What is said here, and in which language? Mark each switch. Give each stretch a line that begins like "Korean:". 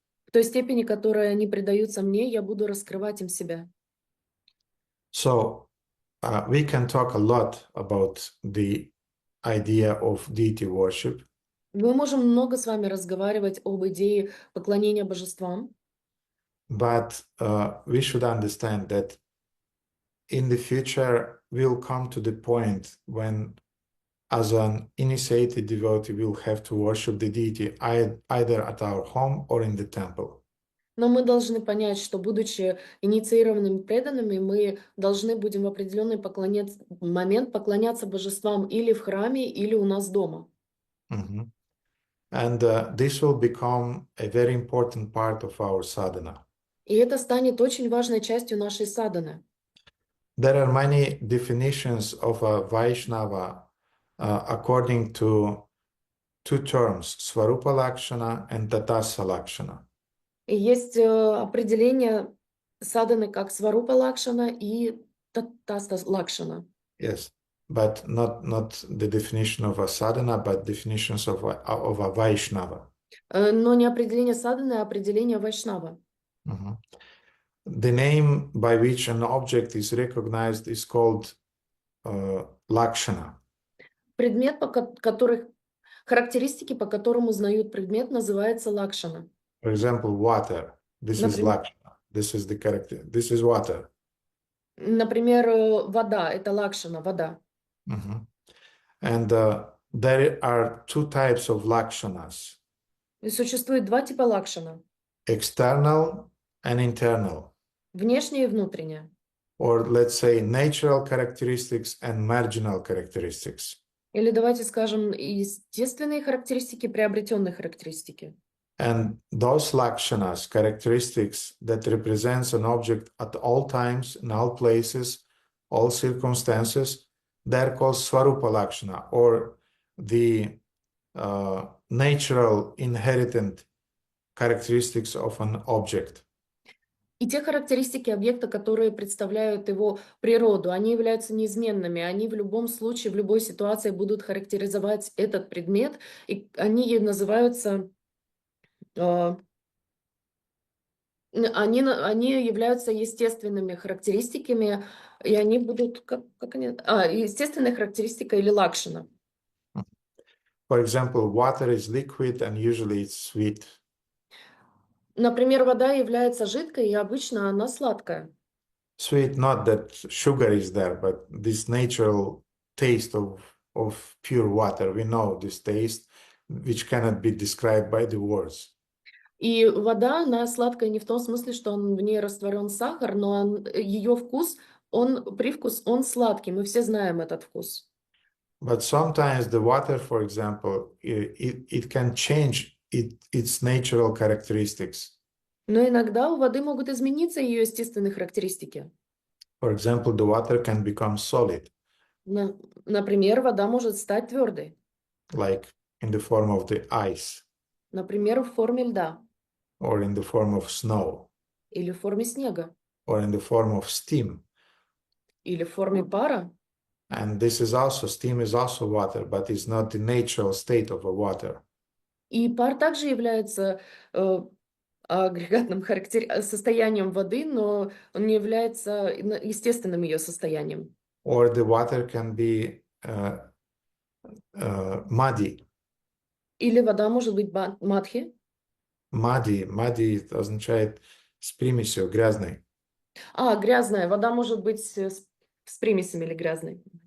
Russian: В той степени, которой они предаются мне, я буду раскрывать им себя.
English: So we can talk a lot about the idea of deity worship.
Russian: Мы можем много с вами разговаривать об идее поклонения божествам.
English: But we should understand that in the future we'll come to the point when, as an initiated devotee, we'll have to worship the deity either at our home or in the temple.
Russian: Но мы должны понять, что, будучи инициированными преданными, мы должны будем в определенный момент поклоняться божествам или в храме, или у нас дома. Mm-hmm.
English: And this will become a very important part of our sadhana.
Russian: И это станет очень важной частью нашей садханы.
English: There are many definitions of a Vaishnava according to two terms, Svarupa Lakshana and Tatasa Lakshana.
Russian: И есть определение садханы как сварупа лакшана и татаста лакшана.
English: Yes, but not the definition of a sadhana, but definitions of a Vaishnava.
Russian: Но не определение садханы, а определение вайшнава. Mhm.
English: The name by which an object is recognized is called Lakshana.
Russian: Предмет, характеристики, по которым узнают предмет, называется лакшана.
English: For example, water. This is Lakshana. This is the character. This is water.
Russian: Например, вода – это лакшана, вода. Mhm.
English: And there are two types of Lakshanas.
Russian: И существует два типа лакшана.
English: External and internal.
Russian: Внешнее и внутреннее.
English: Or let's say natural characteristics and marginal characteristics.
Russian: Или давайте скажем естественные характеристики, приобретенные характеристики.
English: And those lakshanas, characteristics that represents an object at all times, in all places, all circumstances, they're called Swarupa Lakshana, or the natural inherent characteristics of an object.
Russian: И те характеристики объекта, которые представляют его природу, они являются неизменными. Они в любом случае, в любой ситуации будут характеризовать этот предмет, и они называются... Они являются естественными характеристиками, и они будут... Как они? Естественная характеристика или лакшана.
English: For example, water is liquid and usually it's sweet.
Russian: Например, вода является жидкой, и обычно она сладкая.
English: Sweet, not that sugar is there, but this natural taste of pure water. We know this taste, which cannot be described by the words.
Russian: И вода, она сладкая не в том смысле, что в ней растворен сахар, но ее вкус, привкус, он сладкий. Мы все знаем этот вкус.
English: But sometimes the water, for example, it can change its natural characteristics.
Russian: Но иногда у воды могут измениться ее естественные характеристики.
English: For example, the water can become solid.
Russian: Например, вода может стать твердой.
English: Like in the form of the ice.
Russian: Например, в форме льда.
English: Or in the form of snow.
Russian: Или в форме снега.
English: Or in the form of steam.
Russian: Или в форме пара.
English: And this is also, steam is also water, but it's not the natural state of a water.
Russian: И пар также является агрегатным состоянием воды, но он не является естественным ее состоянием.
English: Or the water can be muddy.
Russian: Или вода может быть мадхи. Muddy означает с примесью, грязной. Грязная. Вода может быть с примесями или грязной.